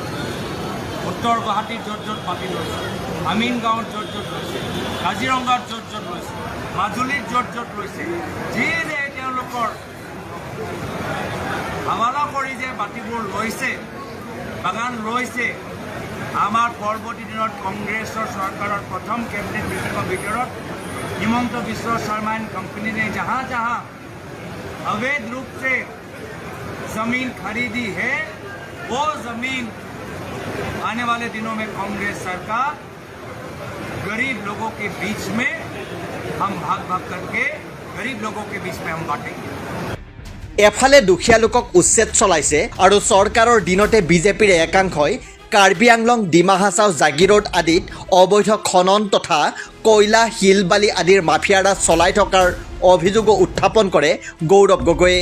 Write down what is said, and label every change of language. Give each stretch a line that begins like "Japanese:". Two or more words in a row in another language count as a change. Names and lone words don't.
Assamese: উত্তৰ গুৱাহাটীত য'ত য'ত মাটি লৈছে, আমিন গাঁৱত য'ত য'ত লৈছে, কাজিৰঙাত য'ত য'ত লৈছে, মাজুলীত য'ত য'ত লৈছে, যি যে তেওঁলোকৰ হাৱালা কৰি যে মাটিবোৰ লৈছে, বাগান লৈছে, আমাৰ পৰৱৰ্তী দিনত কংগ্ৰেছৰ চৰকাৰৰ প্ৰথম কেবিনেট মিটিঙৰ ভিতৰত
Hindi: हिमंत बिश्व शर्मा
English: and company
Hindi: ने जहाँ जहाँ अवैध रूप से जमीन खरीदी है वो जमीन आने वाले दिनों में कांग्रेस सरकार गरीब लोगों के बीच में हम भाग भाग करके गरीब लोगों के बीच में हम बांटेंगे।
Assamese: এফালে দুখীয়া লোকক উচ্ছেদ চলাইছে আৰু চৰকাৰৰ দিনতে বিজেপিৰ একাংশই কাৰ্বি আংলং, ডিমা হাছাও, জাগিৰোড আদিত অবৈধ খনন তথা কয়লা, শিল বালি আদিৰ মাফিয়াৰা চলাই থকাৰ অভিযোগো উত্থাপন কৰে গৌৰৱ গগৈয়ে।